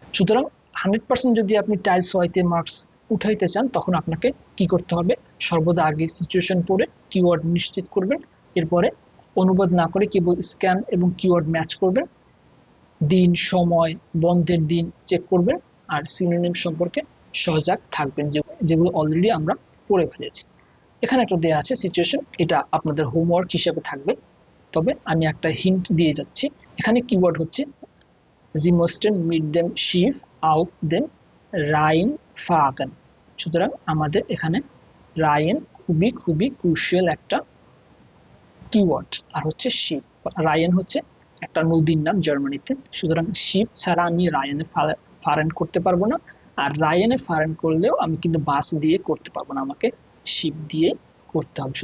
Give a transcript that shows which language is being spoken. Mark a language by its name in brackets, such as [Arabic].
[Bangla] সুতরাং 100% যদি আপনি টাইলস ওয়াইতে মার্কস উঠাইতে চান, তখন আপনাকে কি করতে হবে, সর্বদা আগে সিচুয়েশন পড়ে কিওয়ার্ড নিশ্চিত করবেন, এরপরে অনুবাদ না করে কেবল স্ক্যান এবং কিওয়ার্ড ম্যাচ করবেন, দিন, সময়, বন্ধের দিন চেক করবেন, আর সিনোনিম সম্পর্কে সজাগ থাকবেন, যেগুলো অলরেডি আমরা পড়ে ফেলেছি। এখানে একটা দেয়া আছে সিচুয়েশন, এটা আপনাদের হোমওয়ার্ক হিসেবে থাকবে, তবে আমি একটা হিন্ট দিয়ে যাচ্ছি। এখানে কিওয়ার্ড হচ্ছে [German] Sie mussten mit dem Schiff auf dem Rhein fahren। [Bangla] সুতরাং আমাদের এখানে রায়েন খুবই ক্রুশিয়াল একটা কিওয়ার্ড, আর হচ্ছে শিপ। রায়েন হচ্ছে একটা নদীর নাম জার্মানিতে, সুতরাং শিপ ছাড়া আমি রায়েনে ফারেন করতে পারবো না, আর রায়েনে ফারেন করলেও আমি কিন্তু বাস দিয়ে করতে পারবো না, আমাকে শিপ দিয়ে করতে হবে।